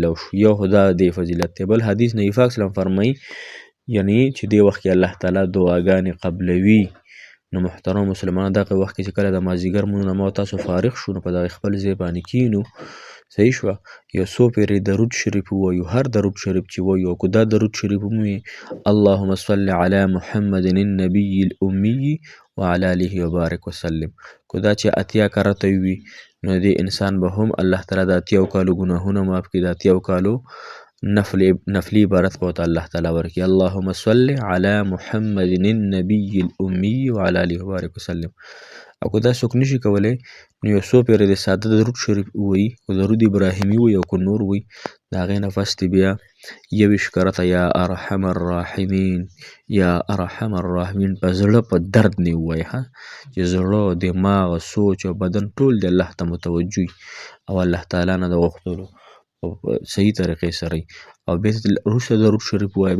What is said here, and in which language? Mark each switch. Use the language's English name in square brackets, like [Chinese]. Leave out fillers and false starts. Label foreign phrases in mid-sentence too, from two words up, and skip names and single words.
[Pashto] یو خو دا د فضیلت دی، بل حدیث نبي پاک [Arabic] صلی الله علیه وسلم [Pashto] فرمایي یعنی چې دې وخت کې الله تعالی دعاګانې قبلوي. نو محترم مسلمانانو دغه وخت کې چې کله د مازدیګر مونږ نه ما تاسو فارغ شو، نو په دغه خپل ځای باندې کینو، صحیح شوه، یو څو پیرې درود شریف ووایو. هر درود شریف چې ووایو، او که دا درود شریف هم وي [Arabic] اللهم صل علی محمد النبي الأمي وعلى آله وبارک وسلم، [Pashto] که دا چې اتیا کرته وي، نو دې انسان به هم الله تعالی د اتیاو کالو ګناهونه معاف کړي، د اتیاو کالو نفلی عبارت به ورته الله تعالی ورکړي. [Arabic] اللهم صل علی محمد النبي الأمي وعلى آله وبارک وسلم. [Pashto] او که دا څوک نشي کولی، نو یو څو پیرې د ساده درود شریف ووایي، که درود ابراهیمي ووایي او که نور ووایي، د هغې نه پس دې بیا 21 کرته [Arabic] یا ارحم الراحمین یا ارحم الراحمین [Pashto] په زړه په درد نه ووایي، چې زړه، دماغ، سوچ او بدن ټول د الله ته متوجه او الله تعالی نه د غوښتلو او صحیح طریقې سره او بیا وروسته درود شریف ووایه.